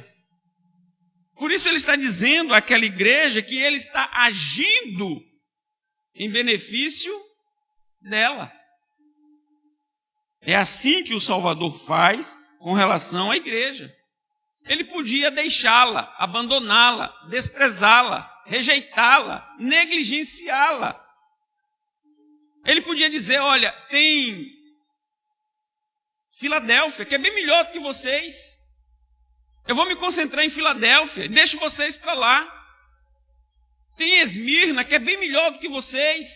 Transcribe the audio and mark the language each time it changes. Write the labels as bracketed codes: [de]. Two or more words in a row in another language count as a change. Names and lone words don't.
[pt] Por isso ele está dizendo àquela igreja que ele está agindo em benefício dela. É assim que o Salvador faz com relação à igreja. Ele podia deixá-la, abandoná-la, desprezá-la, rejeitá-la, negligenciá-la. Ele podia dizer: olha, tem Filadélfia, que é bem melhor do que vocês. Eu vou me concentrar em Filadélfia, deixo vocês para lá. Tem Esmirna, que é bem melhor do que vocês.